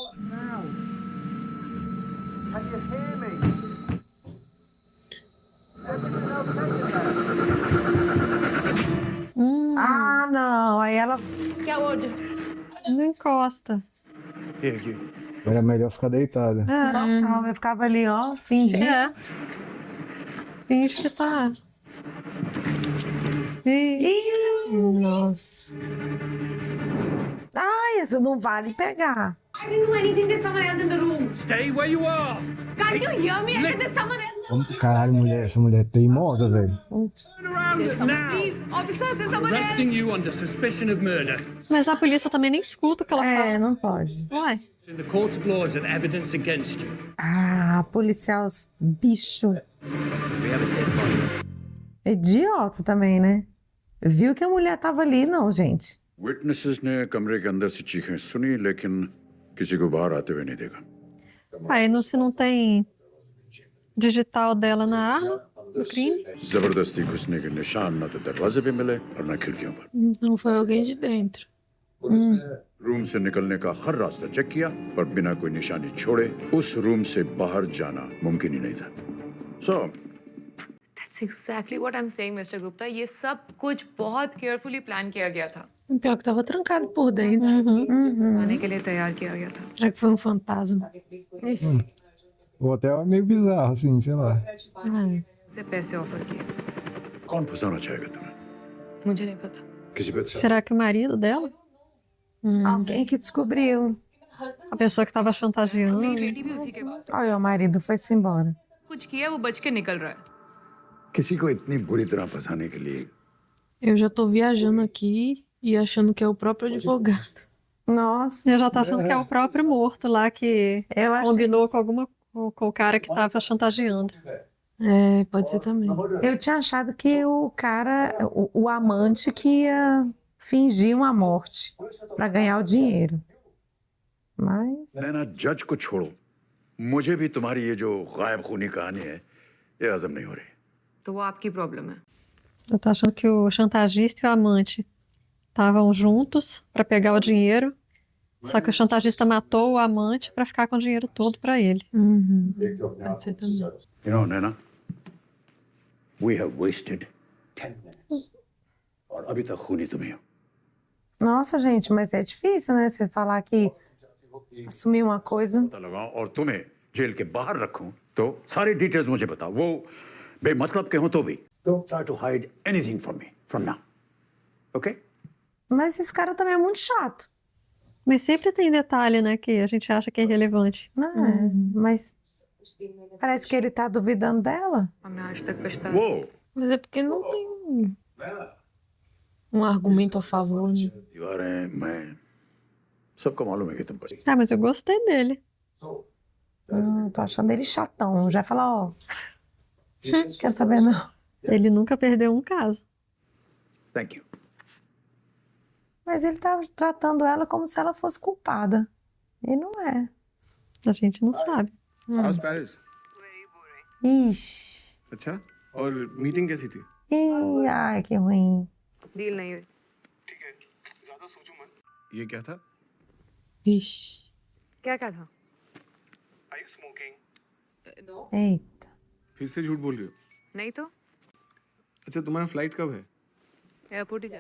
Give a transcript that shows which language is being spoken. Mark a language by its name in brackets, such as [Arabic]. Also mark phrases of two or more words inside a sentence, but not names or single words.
[Portuguese] Ah, não. Aí ela. [Hindi] क्या हुआ अर्जुन? [Portuguese] Não encosta. Era melhor ficar deitada. Total, eu ficava ali, ó, fingindo. É. Finge que tá. Ih, Ih, nossa. Ai, isso não vale pegar. [English] I didn't do anything. There's someone else in the room. Stay where you are. Can't you hear me? I said there's someone else. [Portuguese] Caralho, mulher, essa mulher é teimosa, velho. [English] Turn around There's someone. now. Please, officer, there's someone else. Arresting you under suspicion of murder. [Portuguese] mas a polícia também nem escuta o que ela É, fala. não pode. Uai, [English] In the court of law is an evidence against you. [Portuguese] Ah, policial bicho. We have a dead body. Idiota também, né? Viu que a mulher tava ali, não, gente. [Hindi] विटनेसेस ने कमरे के अंदर से चीखें सुनी लेकिन किसी को बाहर आते हुए नहीं देखा. [Portuguese] aí se não tem digital dela na arma do crime, [Hindi] जबरदस्ती घुसने के निशान न तो दरवाजे पे मिले और न खिड़कियों पर. [Portuguese] Não foi alguém de dentro. [Hindi] रूम से निकलने का हर रास्ता चेक किया पर बिना कोई निशानी छोड़े उस रूम से बाहर जाना मुमकिन ही नहीं था. [English] So, That's exactly what I'm saying, Mr. [Hindi] Gupta. ये सब कुछ बहुत [English] carefully plan [Hindi] किया गया था. [Portuguese] O pior que tava trancado por dentro. [Hindi] आने के लिए तैयार किया गया था. [Portuguese] Será que foi um fantasma? Ixi. O hotel é meio bizarro, assim, sei lá. [Hindi] उसे पैसे ऑफर किए. कौन फंसाना चाहेगा तुम्हें? मुझे नहीं पता. किसी पे [Portuguese] será que o marido dela? Alguém que descobriu. A pessoa que estava chantageando? [Hindi] बेटी भी उसी के पास. [Portuguese] Olha, o marido foi-se embora. [Hindi] कुछ किया वो बच के निकल रहा है. किसी को इतनी बुरी तरह फंसाने के लिए [Portuguese] Eu já tô viajando aqui e achando que é o próprio advogado. Nossa, Eu já tô achando que é o próprio morto lá que eu achei. combinou com o cara que tava chantageando. É, pode ser também. Eu tinha achado que o cara, o amante que ia fingir uma morte pra ganhar o dinheiro. Mas. [Hindi] नैना जज को छोड़ो मुझे भी तुम्हारी ये जो गायब खूनी कहानी है ये हजम नहीं हो रही. तो वो आपकी प्रॉब्लम है. [Portuguese] Eu tô achando que o chantagista e o amante estavam juntos pra pegar o dinheiro, só que o chantagista matou o amante pra ficar com o dinheiro todo pra ele. Pode ser também. [English] You know, Naina, we have wasted 10 minutes. [Hindi] और अभी तक खूनी तुम ही हो. [Portuguese] Nossa, gente, mas é difícil, né? Você falar que assumir uma coisa. [Hindi] पता लगाऊं और तुम्हें जेल के बाहर रखूं तो सारी डिटेल्स मुझे बताओ. वो बेमतलब के हो तो भी. [English] Don't try to hide anything from me from now. Okay? [Portuguese] Mas esse cara também é muito chato. Mas sempre tem detalhe, né, que a gente acha que é irrelevante. Não é? Mas parece que ele tá duvidando dela. [Hindi] हमने आज तक पछताया. वो [Portuguese] Mas é porque não tem um argumento a favor, né? [Hindi] दीवारें मैं सबको मालूम है कि तुम पर [Portuguese] Ah, mas eu gostei dele. Tô achando ele chatão. Já ia falar, ó. Quero saber, não. Ele nunca perdeu um caso. [English] Thank you [Portuguese] Mas ele tá tratando ela como se ela fosse culpada. E não é. A gente não sabe. [English] How's Paris? [Portuguese] Ixi. [Hindi] अच्छा और मीटिंग कैसी थी? [Portuguese] Ih, ai, que ruim. [Hindi] डील नहीं हुई. ठीक है ज्यादा सोचो मत ये क्या था? [Portuguese] Vixe. [Hindi] क्या क्या था? [English] Are you smoking? [Portuguese] Eita. [Hindi] फिर से झूठ बोल रही हो? नहीं तो अच्छा तुम्हारा फ्लाइट कब है? एयरपोर्ट ही जा.